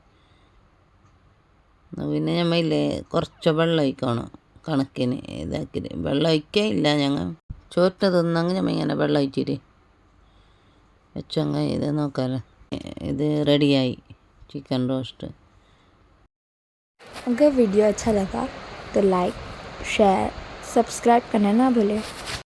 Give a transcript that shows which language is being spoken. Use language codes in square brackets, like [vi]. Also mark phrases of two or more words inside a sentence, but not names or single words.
[ml] പിന്നെ ഞമ്മയില്ലേ കുറച്ച് വെള്ളം ഒഴിക്കണം, കണക്കിന് ഇതാക്കിയിട്ട്. വെള്ളം ഒഴിക്കുകയില്ല, ഞങ്ങൾ ചോറ്റ് തിന്നെങ്കിൽ ഞമ്മ ഇങ്ങനെ വെള്ളം ഒഴിച്ചിട്ട് വെച്ചങ്ങായി. ഇത് നോക്കാമല്ലോ, ഇത് റെഡിയായി ചിക്കൻ റോസ്റ്റ്. [hi] अगर वीडियो अच्छा लगा तो [en] like, share, subscribe [hi] करना ना भूलें।